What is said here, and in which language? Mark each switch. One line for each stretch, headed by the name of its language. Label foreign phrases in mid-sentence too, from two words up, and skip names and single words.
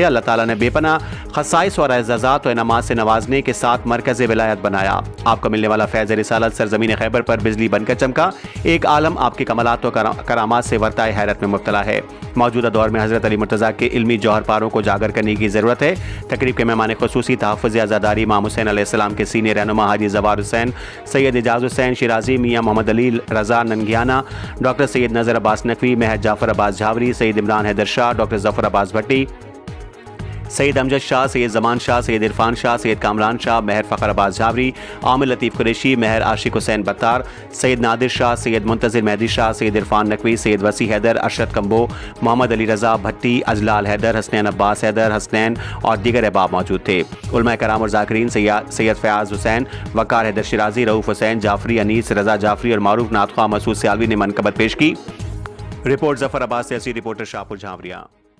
Urdu: اللہ تعالیٰ نے بے پناہ خصائص اور اعزازات اور انعامات سے نوازنے کے ساتھ مرکزِ ولایت بنایا. آپ کو ملنے والا فیضِ رسالت سرزمینِ خیبر پر بجلی بن کر چمکا. ایک عالم آپ کے کمالات اور کرامات سے ورطۂ حیرت میں مبتلا ہے. موجودہ دور میں حضرت علی مرتضیٰ کے علمی جوہر پاروں کو اجاگر کرنے کی ضرورت ہے. تقریب کے مہمانِ خصوصی تحفظِ عزاداری امام حسین علیہ السلام کے سینیئر رہنما حاجی زوار حسین، سید اعجاز حسین شیرازی، میاں محمد علی رضا ننگیانہ، ڈاکٹر سید نذر عباس نقوی، مہر جعفر عباس جھاوری، سید عمران حیدر شاہ، ڈاکٹر ظفر عباس بھٹی، سید امجد شاہ، سید زمان شاہ، سید عرفان شاہ، سید کامران شاہ، مہر فخر عباس جھاوری، عامر لطیف قریشی، مہر عاشق حسین بتار، سید نادر شاہ، سید منتظر مہدی شاہ، سید عرفان نقوی، سید وصی حیدر، ارشد کمبوہ، محمد علی رضا بھٹی، اجلال حیدر، حسنین عباس حیدر، حسنین اور دیگر احباب موجود تھے. علمائے کرام اور ذاکرین سید فیاض حسین، وقار حیدر شیرازی، رؤف حسین جعفری، انیس رضا جعفری اور معروف نعت خواں مسعود سیالوی نے منقبت پیش کی. رپورٹ ظفر عباس سے، رپورٹر شاہپور جھاوریاں.